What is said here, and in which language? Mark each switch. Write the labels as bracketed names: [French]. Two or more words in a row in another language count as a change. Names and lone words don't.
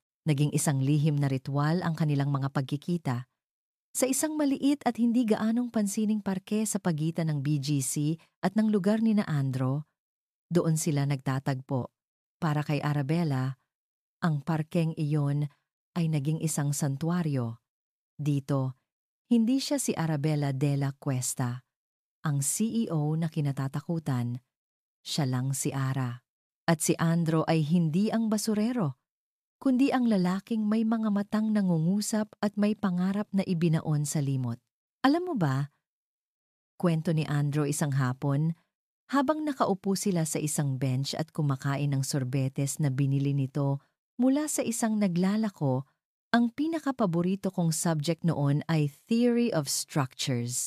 [Filipino] Naging isang lihim na ritual ang kanilang mga pagkikita sa isang maliit at hindi gaanong pansining parke sa pagitan ng BGC at ng lugar ni na Andro. Doon sila nagtatagpo. Para kay Arabella, ang parkeng iyon ay naging isang santuaryo. Dito, hindi siya si Arabella de la Cuesta, ang CEO na kinatatakutan. Siya lang si Ara. At si Andro ay hindi ang basurero, kundi ang lalaking may mga matang nangungusap at may pangarap na ibinaon sa limot. Alam mo ba, kwento ni Andro isang hapon, habang nakaupo sila sa isang bench at kumakain ng sorbetes na binili nito mula sa isang naglalako, ang pinakapaborito kong subject noon ay Theory of Structures.